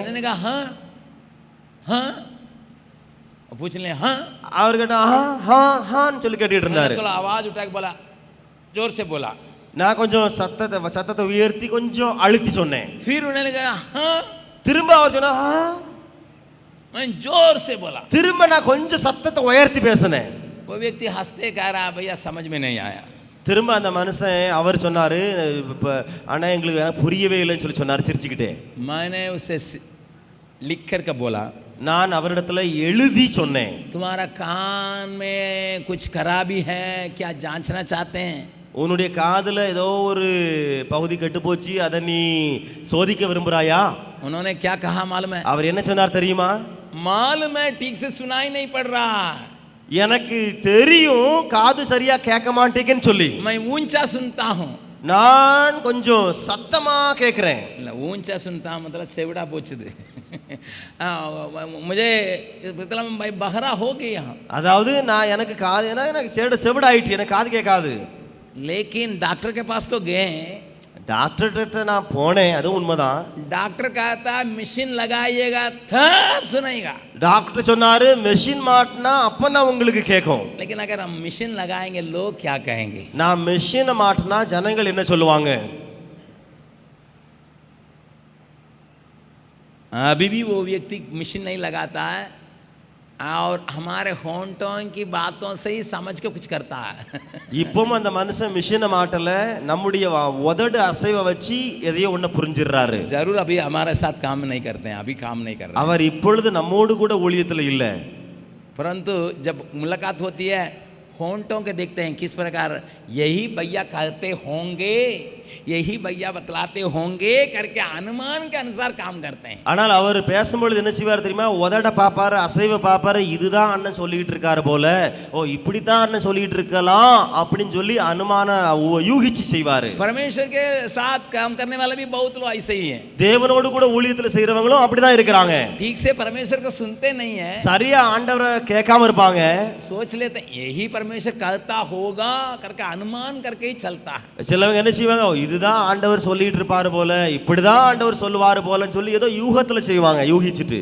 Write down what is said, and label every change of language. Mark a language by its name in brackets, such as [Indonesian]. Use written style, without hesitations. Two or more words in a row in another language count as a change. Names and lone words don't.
[Hindi] मैंने कहा हाँ हाँ, पूछ ले हाँ। [Tamil] அவர் கேட்டா [Hindi] हाँ हाँ हाँ [Tamil] சொல்லி கேட்டுட்டு இருந்தாரு। [Hindi] थोड़ा आवाज उठा के बोला, जोर से बोला। [Tamil] நான் கொஞ்சம் சத்தத்தை உயர்த்தி கொஞ்சம் அழுத்தி சொன்னேன்। [Hindi] फिर उन्होंने कहा हाँ, [Tamil] திரும்ப அவர் சொன்னா हाँ, [Hindi] मैं जोर से बोला। [Tamil] திரும்ப நான் கொஞ்சம் சத்தத்தை உயர்த்தி பேசினேன்। [Hindi] वो व्यक्ति हंसते कह रहा, भैया समझ में नहीं आया। [Tamil] திரும்ப அந்த மனுஷன் அவர் சொன்னாரு, ஆனா எங்களுக்கு புரியவே இல்லைன்னு சொல்லி சொன்னாரு சிரிச்சுக்கிட்டே। [Hindi] मैंने उसे लिख कर के बोला, [Tamil] நான் அவரிடத்துல எழுதி சொன்னேன், [Hindi] तुम्हारा कान में कुछ खराबी है क्या, जांचना चाहते हैं? [Tamil] உன்னுடைய காதுல ஏதோ ஒரு பகுதி கெட்டு போச்சு, அதை நீ சோதிக்க விரும்புறாயா? [Hindi] उन्होंने क्या कहा मालूम है? [Tamil] அவர் என்ன சொன்னார் தெரியுமா? [Hindi] मालूम है, ठीक से सुनाई नहीं पड़ रहा, [Tamil] எனக்கு தெரியும் காது சரியா கேட்க மாட்டேங்கன்னு சொல்லி, [Hindi] मैं ऊंचा सुनता हूँ। [Tamil] நான் கொஞ்சம் சத்தமா கேட்கிறேன்। [Hindi] ऊंचा सुनता हूँ मतलब छेवड़ा पोछद मुझे मतलब भाई बहरा हो गया, [Tamil] அதாவது நான் எனக்கு காது எனக்கு செவிடாயிட்டு, எனக்கு காது கேட்காது। [Hindi] लेकिन डॉक्टर के पास तो गए, [Tamil] டாக்டர் கிட்ட நான் போனேன், அது உண்மைதான்। [Hindi] डॉक्टर कहता मशीन लगाइएगा तब सुनाएगा, [Tamil] டாக்டர் சொன்னாரு மெஷின் மாட்டினா அப்பதான் உங்களுக்கு கேட்கும்। [Hindi] लेकिन अगर हम मशीन लगाएंगे लोग क्या कहेंगे? [Tamil] நான் மெஷினை மாட்டினா ஜனங்கள் என்ன சொல்லுவாங்க? [Hindi] अभी भी वो व्यक्ति मशीन नहीं लगाता है और हमारे होंठों की बातों से ही समझ के कुछ करता है। [Tamil] இப்பவும் அந்த மனுஷன் மிஷினை மாட்டல, நம்முடைய உதடு அசைவை வச்சு எதையோ ஒண்ணு புரிஞ்சிடுறாரு। [Hindi] जरूर अभी हमारे साथ काम नहीं करते हैं, अभी काम नहीं कर रहे हैं, [Tamil] அவர் இப்பொழுது நம்மோடு கூட ஊழியத்துல இல்ல। [Hindi] परंतु जब मुलाकात होती है होंठों के देखते हैं किस प्रकार यही भैया कहते होंगे यही भैया बतलाते होंगे करके अनुमान के अनुसार काम करते हैं। [Tamil] ஆனால் அவர் பேசும்பொழுது என்ன செய்வார் தெரியுமா, உதட பாப்பாரு, அசைவ பாப்பாரு, இதுதான் அண்ணன் சொல்லிட்டு இருக்காரு போல, ஓ இப்படித்தான் அண்ணன் சொல்லிட்டு இருக்கலாம் அப்படின்னு சொல்லி அனுமான யூகிச்சு செய்வாரு. [Hindi] परमेश्वर के साथ काम करने वाले भी बहुत लोग ऐसे ही हैं। [Tamil] தேவனோடு கூட ஊழியத்துல செய்றவங்களும் அப்படிதான் இருக்கிறாங்க. [Hindi] ठीक से परमेश्वर को सुनते नहीं है, [Tamil] சரியா ஆண்டவரை கேட்காம இருப்பாங்க. [Hindi] सोच लेते हैं यही परमेश्वर करता होगा करके अनुमान करके ही चलता है। [Tamil] சிலவங்க என்ன செய்வாங்க, இதுதான் ஆண்டவர் சொல்லிட்டு இருப்பாரு போல, இப்படிதான் ஆண்டவர் சொல்லுவாரு போலன்னு சொல்லி ஏதோ யூகத்துல செய்வாங்க, யூகிச்சிட்டு.